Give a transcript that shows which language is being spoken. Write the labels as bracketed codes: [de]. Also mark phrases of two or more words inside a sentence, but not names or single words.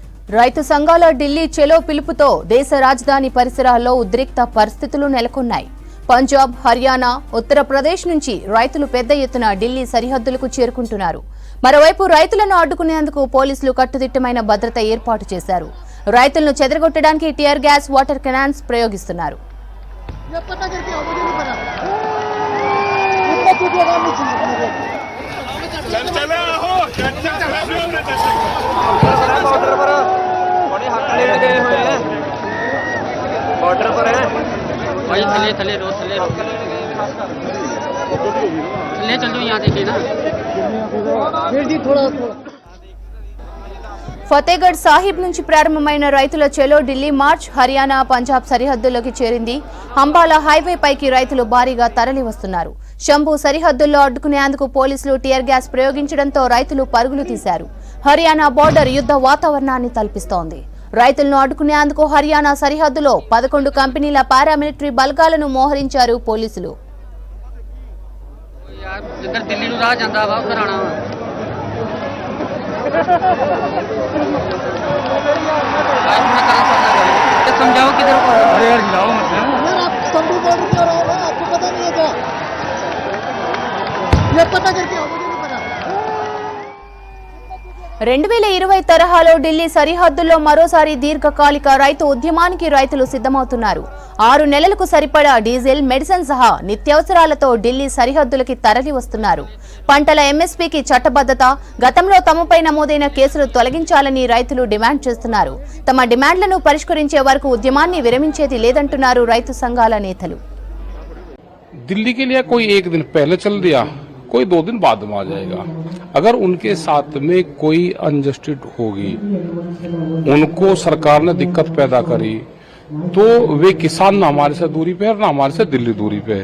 [te] రైతు సంఘాల ఢిల్లీ చెలో పిలుపుతో దేశ రాజధాని పరిసరాల్లో ఉద్రిక్త పరిస్థితులు నెలకొన్నాయి. పంజాబ్, హర్యానా, ఉత్తరప్రదేశ్ నుంచి రైతులు పెద్ద ఎత్తున ఢిల్లీ సరిహద్దులకు చేరుకుంటున్నారు. మరోవైపు రైతులను అడ్డుకునేందుకు పోలీసులు కట్టుదిట్టమైన భద్రత ఏర్పాటు చేశారు. రైతులను చెదరగొట్టడానికి [en] tear gas, water cannons [te] ప్రయోగిస్తున్నారు. [hi] बॉर्डर पर है भाई, थले थले रो थले चल जाओ, यहाँ देखिए ना। [te] ఫతేగఢ్ సాహిబ్ నుంచి ప్రారంభమైన రైతుల చెలో ఢిల్లీ మార్చ్ హర్యానా, పంజాబ్ సరిహద్దుల్లోకి చేరింది. అంబాలా హైవే పైకి రైతులు భారీగా తరలి వస్తున్నారు. శంభు సరిహద్దుల్లో అడ్డుకునేందుకు పోలీసులు [en] tear gas [te] ప్రయోగించడంతో రైతులు పరుగులు తీశారు. హర్యానా బోర్డర్ యుద్ధ వాతావరణాన్ని తలపిస్తోంది. రైతులను అడ్డుకునేందుకు హర్యానా సరిహద్దులో 11 కంపెనీల పారామిలిటరీ బలగాలను మోహరించారు పోలీసులు. [hi] समझाओ किधर को, अरे यार जाओ मत यार, आप संभू बॉर्डर पे रहो ना, आपको पता नहीं है क्या? ये पता करके आओ, मुझे नहीं पता। [te] 2020 తరహాలో ఢిల్లీ సరిహద్దుల్లో మరోసారి దీర్ఘకాలిక రైతు ఉద్యమానికి రైతులు సిద్ధమవుతున్నారు. 6 నెలలకు సరిపడా డీజిల్, మెడిసిన్ సహా నిత్యావసరాలతో ఢిల్లీ సరిహద్దులకి తరలి వస్తున్నారు. పంటల ఎంఎస్పీకి చట్టబద్ధత, గతంలో తమపై నమోదైన కేసులు తొలగించాలని రైతులు డిమాండ్ చేస్తున్నారు. తమ డిమాండ్లను పరిష్కరించే వరకు ఉద్యమాన్ని విరమించేది లేదంటున్నారు రైతు సంఘాల నేతలు. [hi] दिल्ली के लिए कोई एक दिन पहले चल दिया, कोई 2 दिन बाद में आ जाएगा. अगर उनके साथ में कोई अनजस्टिस होगी, उनको सरकार ने दिक्कत पैदा करी, तो वे किसान ना हमारे से दूरी पे है, ना हमारे से दिल्ली दूरी पे है.